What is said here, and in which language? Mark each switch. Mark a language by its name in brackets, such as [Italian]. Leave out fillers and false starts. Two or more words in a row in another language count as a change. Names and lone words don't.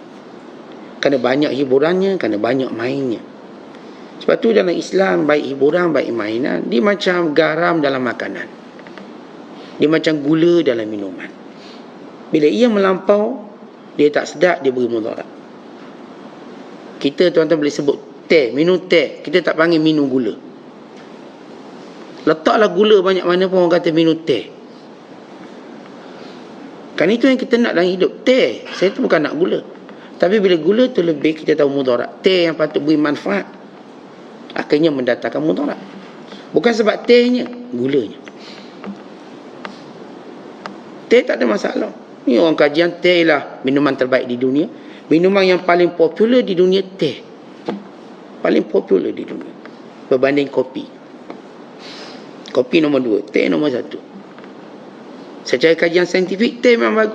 [Malay] Kerana banyak hiburannya, kerana banyak mainnya. Sebab tu dalam Islam, baik hiburan, baik mainan, dia macam garam dalam makanan. Dia macam gula dalam minuman. Bila ia melampau, dia tak sedap, dia beri mudarat. Kita tuan-tuan boleh sebut teh, minum teh. Kita tak panggil minum gula. Letaklah gula banyak mana pun orang kata minum teh. Kan itu yang kita nak dalam hidup. Teh, saya tu bukan nak gula. Tapi bila gula tu lebih, kita tahu mudarat. Teh yang patut beri manfaat, akhirnya mendatangkan mudarat. Bukan sebab tehnya, gulanya. Teh tak ada masalah. Ni orang kajian teh lah minuman terbaik di dunia. Minuman yang paling popular di dunia, teh. Paling popular di dunia berbanding kopi. Kopi nombor 2, teh nombor 1. Secara kajian saintifik, teh memang bagus.